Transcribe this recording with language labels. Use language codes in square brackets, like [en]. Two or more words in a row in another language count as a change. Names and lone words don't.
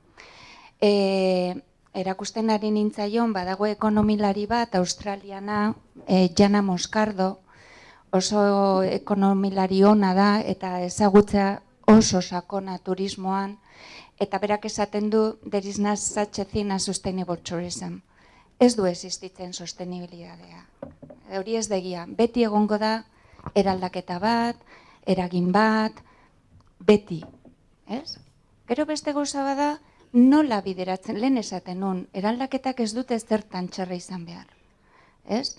[eu] Erakusten ari nintzaion, badago ekonomilari bat, australiana, Jana Moscardo, oso ekonomilari ona da, eta ezagutza oso sakona turismoan, eta berak esaten du, [en] there is not such a thing as sustainable tourism. [eu] Ez du existitzen sostenibilitatea. Hori ez degia, beti egongo da, eraldaketa bat, eragin bat, beti, ez? Gero beste gauza bada, nola bideratzen, lehen esaten nun, eraldaketak ez dute zertan txarra izan behar, ez?